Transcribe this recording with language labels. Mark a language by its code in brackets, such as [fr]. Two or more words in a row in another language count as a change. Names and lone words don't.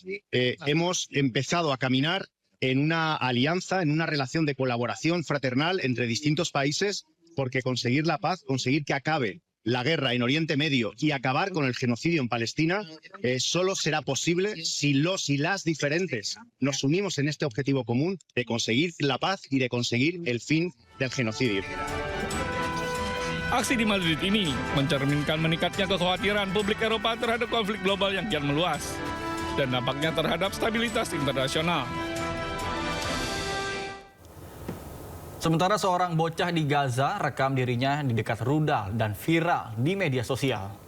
[es] Hemos empezado a caminar en una alianza, en una relación de colaboración fraternal entre distintos países, porque conseguir la paz, conseguir que acabe la guerra en Oriente Medio y acabar con el genocidio en Palestina solo será posible si los y las diferentes nos unimos en este objetivo común de conseguir la paz y de conseguir el fin del genocidio. [id] Aksi di Madrid ini mencerminkan meningkatnya kekhawatiran publik Eropa terhadap konflik global yang kian meluas dan dampaknya terhadap stabilitas internasional. Sementara seorang bocah di Gaza rekam dirinya di dekat rudal dan viral di media sosial.